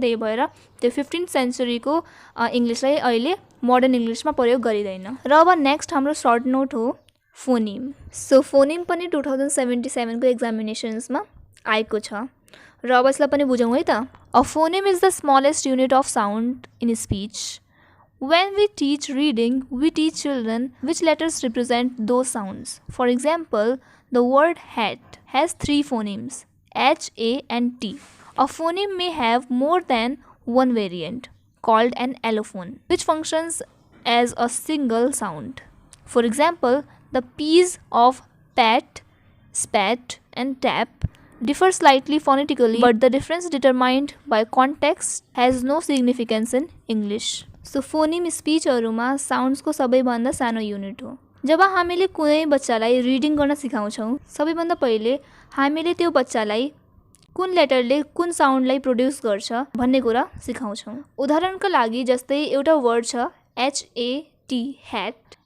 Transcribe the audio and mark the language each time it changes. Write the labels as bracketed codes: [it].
[ne] त्यही भएर त्यो 15th सेन्चुरीको इङ्ग्लिसलाई अहिले मोडर्न इङ्ग्लिसमा प्रयोग गरिँदैन। र अब नेक्स्ट हाम्रो सर्ट नोट हो फोनिम। सो फोनिम पनि 2077 को एक्जामिनेसन्समा आएको छ र अब यसलाई पनि बुझौँ है त। [en] A phoneme is the smallest unit of sound in speech. When we teach reading, we teach children which letters represent those sounds. For example, the word hat has 3 phonemes, H, A and T. A phoneme may have more than one variant, called an allophone, which functions as a single sound. For example, the P's of pat, spat and tap differ slightly phonetically, but the difference determined by context has no significance in English. [ne] So phoneme स्पिचहरूमा साउन्ड्सको सबैभन्दा सानो unit हो। जब हामीले कुनै बच्चालाई reading गर्न सिकाउँछौँ सबैभन्दा पहिले हामीले त्यो बच्चालाई कुन लेटरले कुन साउन्डलाई प्रोड्युस गर्छ भन्ने कुरा सिकाउँछौँ। उदाहरणका लागि जस्तै एउटा वर्ड छ HAT ह्याट।